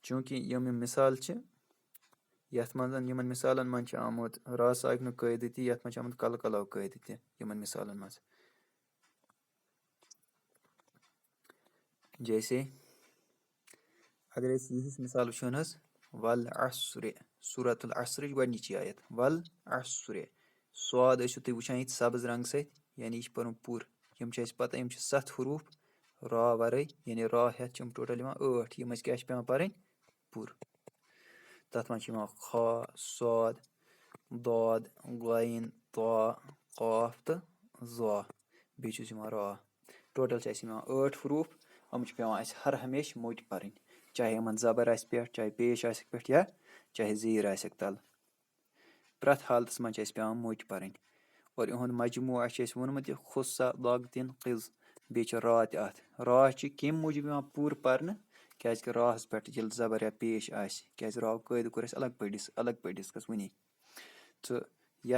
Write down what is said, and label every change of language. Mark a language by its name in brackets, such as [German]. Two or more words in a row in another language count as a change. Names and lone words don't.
[Kashmiri] چوٗنٛکہِ یِم مِثال چھِ یَتھ منٛز یِمن مِثالن منٛز چھُ آمُت را ساکنُک قٲیدٕ تہِ یَتھ منٛز چھُ آمُت کَلہٕ کَلو قٲیدٕ تہِ یِمن مِثالن منٛز جیسے اگر أسۍ یِہِچ مِثال وٕچھو نہٕ حظ وَل عصرِ سورۃ العصرٕچ گۄڈنِچی آیت وَل عصرِ سواد ٲسِو تُہۍ وٕچھان ییٚتہِ سبٕز رنٛگہٕ سۭتۍ یعنی یہِ چھُ پَرُن پوٗرٕ یِم چھِ اَسہِ پَتہ یِم چھِ 7 حروٗف را وَرٲے یعنی را ہٮ۪تھ چھِ یِم ٹوٹل یِوان 8 یِم اَسہِ کیٛاہ چھِ پٮ۪وان پَرٕنۍ پوٗرٕ تَتھ منٛز چھِ یِوان خا صاد داد غایِن طا قاف تہٕ ظا بیٚیہِ چھُس یِوان را ٹوٹل چھِ اَسہِ یِوان 8 حروٗف یِم چھِ پٮ۪وان اَسہِ ہر ہمیشہٕ موٚٹۍ پَرٕنۍ چاہے یِمن زبر آسہِ پٮ۪ٹھ چاہے پیش آسٮ۪کھ پٮ۪ٹھ یا چاہے زیٖر آسٮ۪کھ تَلہٕ پرٛٮ۪تھ حالتس منٛز چھِ اَسہِ پٮ۪وان موٚٹۍ پَرٕنۍ اور یِہُنٛد مجموٗع چھِ اَسہِ ووٚنمُت یہِ خُسا لاگتِن قِز بیٚیہِ چھِ را تہِ اَتھ را چھِ کَمہِ موٗجوٗب یِوان پوٗرٕ پَرنہٕ کیٛازِکہِ راہَس پٮ۪ٹھ ییٚلہِ زبر یا پیش آسہِ کیٛازِ راہُک قٲیدٕ کوٚر اَسہِ الگ پٲٹھۍ ڈِسکس وٕنی تہٕ یَتھ